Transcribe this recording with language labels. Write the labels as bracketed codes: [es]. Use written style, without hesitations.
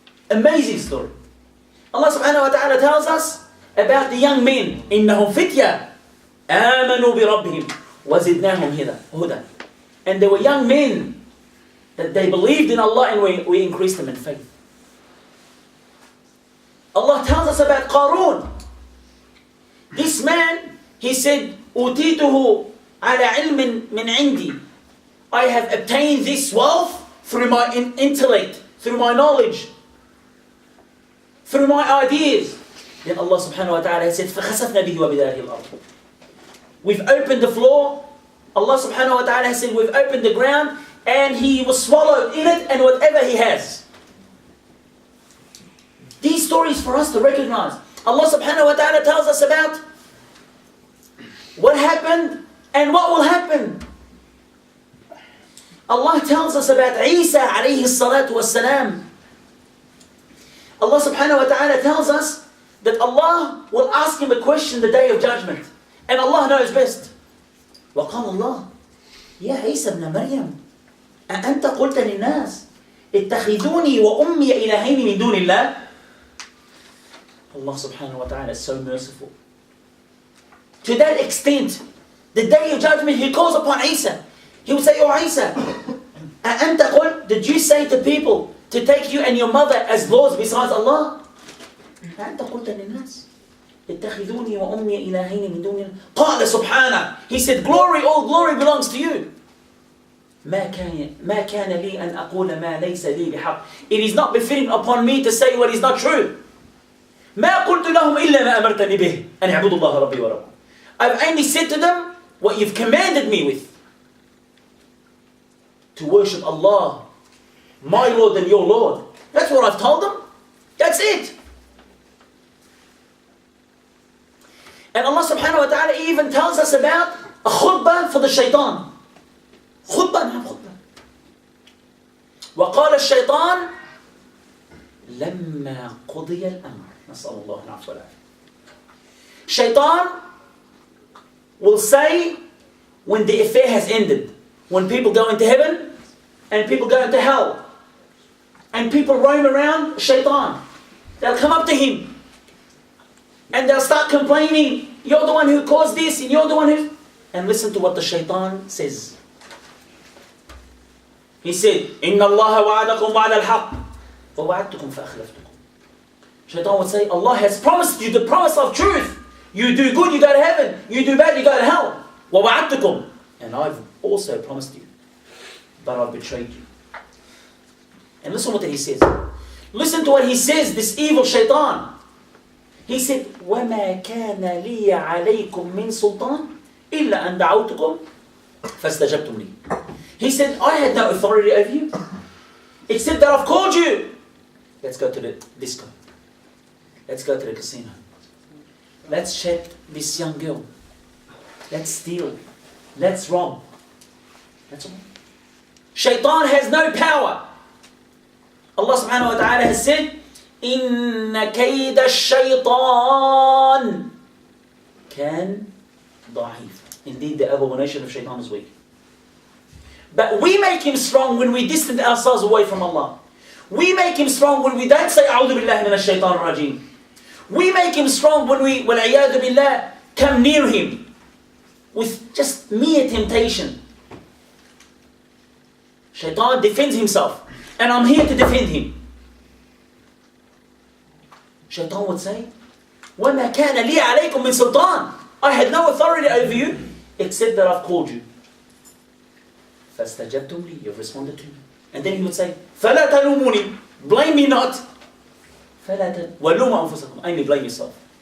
[en] Amazing story. Allah subhanahu wa ta'ala tells us about the young men. [ar] إِنَّهُمْ فِتْيَةٌ آمَنُوا بِرَبِّهِمْ وَزِدْنَاهُمْ هُدًى. [en] And they were young men that they believed in Allah, and we increased them in faith. Allah tells us about Qarun. This man, he said, [ar] أُوتِيتُهُ عَلَى عِلْمٍ مِنْ عِنْدِي. [en] I have obtained this wealth through my intellect, through my knowledge, through my ideas. Then Allah subhanahu wa ta'ala said, [ar] فَخَسَفْنَا بِهِ وَبِدَارِهِ الْأَرْضِ. [en] We've opened the floor. Allah subhanahu wa ta'ala said, we've opened the ground, and he was swallowed in it and whatever he has. These stories for us to recognize. Allah subhanahu wa ta'ala tells us about what happened and what will happen. Allah tells us about Isa [ar] عليه الصلاة والسلام. [en] Allah subhanahu wa ta'ala tells us that Allah will ask him a question the day of judgment. And Allah knows best. [ar] وقال الله يا عيسى ابن مريم أأنت قلت للناس اتخذوني وأمي إلهين من دون الله. [en] Allah subhanahu wa ta'ala is so merciful. To that extent, the day of judgment, he calls upon Isa. He would say, oh Isa, [ar] أأنت قلت, [en] did you say to people to take you and your mother as lords besides Allah? [ar] أأنت قلت للناس اتخذوني وأمي إلهين من دون الله. قال سبحانه. [en] He said, glory, all glory belongs to you. [ar] ما كان لي أن أقول ما ليس لي بحق. [en] It is not befitting upon me to say what is not true. [ar] ما قلت لهم إلا ما أمرتني به أن اعبدوا الله ربي وربكم. [en] I've only said to them what you've commanded me with. To worship Allah, my Lord and your Lord. That's what I've told them. That's it. And Allah subhanahu wa ta'ala even tells us about a khutbah for the shaitan. [ar] خطبة نعم خطبة. وقال الشيطان لما قضي الأمر نسأل الله العفو والعافية. [en] Shaitan will say when the affair has ended, when people go into heaven and people go into hell and people roam around Shaitan, they'll come up to him and they'll start complaining, you're the one who caused this and you're the one who... And listen to what the Shaitan says. He said, [ar] إِنَّ اللَّهَ وَعَدَكُمْ وَعَدَ الْحَقِّ وَوَعَدْتُكُمْ فَأَخْلَفْتُكُمْ. [en] Shaitan would say, Allah has promised you the promise of truth. You do good, you go to heaven. You do bad, you go to hell. [ar] وَوَعَدْتُكُمْ. [en] And I've also promised you, but I've betrayed you. And listen what he says. Listen to what he says, this evil Shaitan. He said, [ar] وَمَا كَانَ لِي عَلَيْكُمْ مِنْ سُلْطَانٍ إِلَّا أَنْ دَعَوْتُكُمْ فَاسْتَجَبْتُمْ لِي. [en] He said, I had no authority over you, except that I've called you. Let's go to the disco. Let's go to the casino. Let's check this young girl. Let's steal. Let's rob. That's all. Shaitan has no power. Allah subhanahu wa ta'ala has said, [ar] إِنَّ كَيْدَ الشَّيْطَانِ كَانَ ضَعِيفًا. [en] Indeed, the abomination of Shaitan is weak. But we make him strong when we distance ourselves away from Allah. We make him strong when we don't say [ar] أعوذ بالله من الشيطان الرجيم. [en] We make him strong when we [ar] وَالْعِيَاذُ بِاللَّهِ [en] come near him with just mere temptation. Shaitan defends himself, and I'm here to defend him. Shaitan would say, [ar] وَمَا كَانَ لِي عَلَيْكُمْ مِنْ سُلْطَانٍ. [en] I had no authority over you except that I've called you. [ar] فَاسْتَجَبْتُمْ لِي. [en] You've responded to me. And then he would say, [ar] فَلَا تَلُومُونِي. [en] Blame me not. [ar] فَلَا وَلُومُوا أَنفُسَكُمْ. [en] Only blame yourself.